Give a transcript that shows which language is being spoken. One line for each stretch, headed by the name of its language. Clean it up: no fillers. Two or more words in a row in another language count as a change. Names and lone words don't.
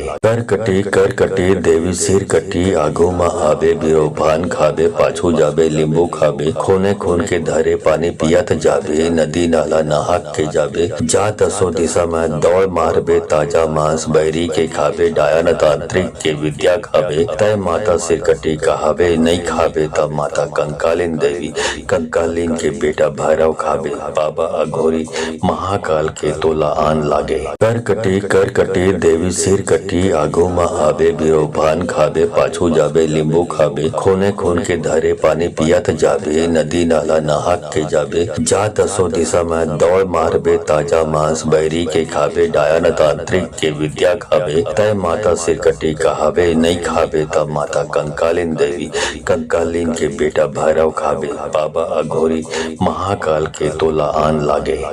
Chhattisgarhi: कर कटी देवी सिर कटी आगू मा आबे बिरोभान खाबे पाछू जाबे लींबू खाबे खूने खून के धरे पानी पियत जाबे नदी नाला नहाक के जाबे जा दसो दिशा में दौड़ मारबे ताजा मांस बैरी के खाबे डायन तांत्रिक के विद्या खाबे तय माता सिर कटी कहाबे नहीं खाबे तब माता कंकालिन देवी कंकालिन के बेटा भैरव खाबे बाबा अघोरी महाकाल के तोला आन लागे। कर कटी देवी सिर कटी आगू मा आबे बिरोभान खाबे पाछू जाबे लींबू खाबे खूने खून के धरे पानी पियत जाबे नदी नाला नहाक के जाबे जा दसो दिशा में दौड़ मारबे ताजा मांस बैरी के खाबे डायन तांत्रिक के विद्या खाबे तय माता सिर कटी कहाबे नहीं खाबे तब माता कंकालिन कंकालिन देवी कंकालिन के बेटा भैरव खाबे बाबा अघोरी महाकाल के तोला आन लागे